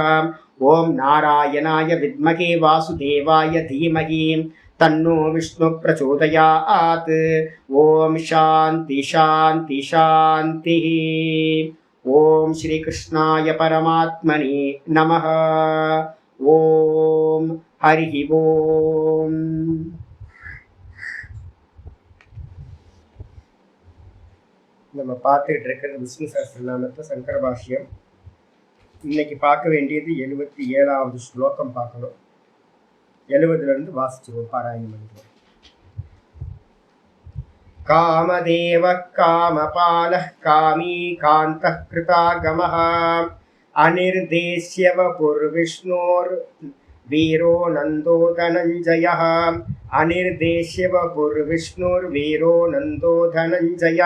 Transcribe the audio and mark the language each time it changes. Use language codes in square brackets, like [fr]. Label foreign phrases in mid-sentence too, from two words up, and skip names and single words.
[sa] ॐ नारायणाय विद्महे वासुदेवाय धीमहि तन्नो विष्णु प्रचोदयात्. ॐ शान्ति शान्ति शान्तिः. ॐ श्री कृष्णाय परमात्मने नमः. ॐ हरि ॐ. [ta] நம்ம பார்த்துட்டு இருக்கிறது விஷ்ணு சஹஸ்ரநாமத்தில் சங்கர பாஷ்யம். இன்னைக்கு பார்க்க வேண்டியது 77வது ஸ்லோகம் பார்க்கணும். 70லேருந்து வாசிச்சிருவோம், பாராயணம் பண்ணிடுவோம். [sa] कामदेव कामपालः कामी कान्तः कृतागमः अनिर्देश्य वपुर्विष्णोर्वीरो नन्दो धनञ्जयः. अनिर्देश्य वपुर्विष्णुर्वीरो नन्दो धनञ्जयः.